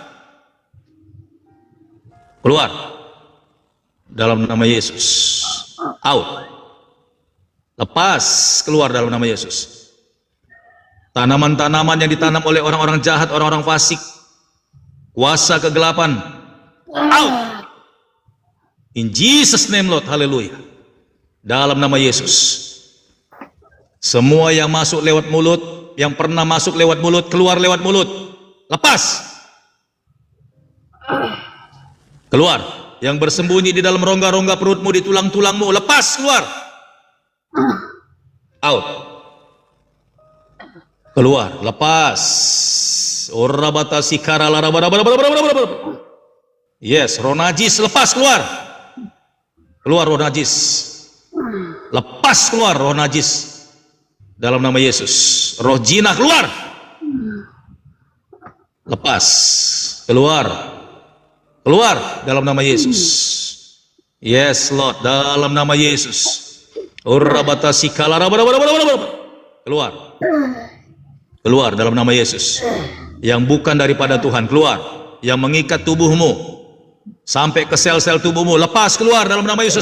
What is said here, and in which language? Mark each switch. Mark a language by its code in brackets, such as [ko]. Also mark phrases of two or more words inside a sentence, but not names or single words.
[id] Keluar. Dalam nama Yesus. Out. Lepas keluar dalam nama Yesus. Tanaman-tanaman yang ditanam oleh orang-orang jahat, orang-orang fasik, kuasa kegelapan, out. [en] In Jesus name Lord, [id] haleluya. Dalam nama Yesus. Semua yang masuk lewat mulut, yang pernah masuk lewat mulut, keluar lewat mulut. Lepas. Keluar. Yang bersembunyi di dalam rongga-rongga perutmu, di tulang-tulangmu, lepas keluar. Out. Keluar, lepas. Orabata sikara larabara. Yes, roh najis lepas keluar. Keluar roh najis. Lepas keluar roh najis. Dalam nama Yesus. Roh jinah keluar. Lepas. Keluar. Keluar dalam nama Yesus. [en] Yes, Lord, [id] dalam nama Yesus. Urabata sikala. Keluar. Keluar dalam nama Yesus. Yang bukan daripada Tuhan keluar. Yang mengikat tubuhmu sampai ke sel-sel tubuhmu, lepas keluar dalam nama Yesus.